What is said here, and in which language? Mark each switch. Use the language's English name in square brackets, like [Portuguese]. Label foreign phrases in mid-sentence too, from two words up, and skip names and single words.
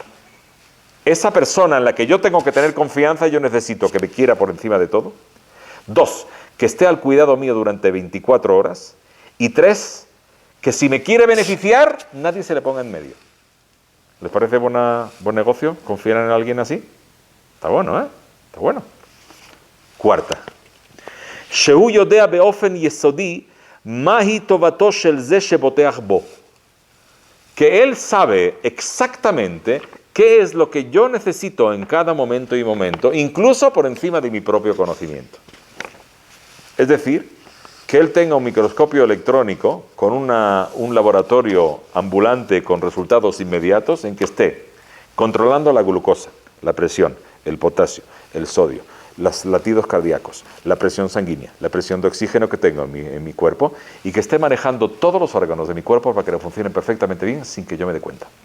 [Spanish] Esa persona en la que yo tengo que tener confianza, yo necesito que me quiera por encima de todo. 2, que esté al cuidado mío durante 24 horas. Y 3, que si me quiere beneficiar, nadie se le ponga en medio. ¿Les parece buen negocio? ¿Confían en alguien así? Está bueno, ¿eh? Está bueno. 4. [Hebrew] שהוא יודע באופן יסודי מהי טובתו של זה שבוטח בו. [Spanish] Que él sabe exactamente qué es lo que yo necesito en cada momento y momento, incluso por encima de mi propio conocimiento. Es decir, que él tenga un microscopio electrónico con un laboratorio ambulante con resultados inmediatos en que esté controlando la glucosa, la presión, el potasio, el sodio, los latidos cardíacos, la presión sanguínea, la presión de oxígeno que tengo en mi cuerpo, y que esté manejando todos los órganos de mi cuerpo para que funcionen perfectamente bien sin que yo me dé cuenta.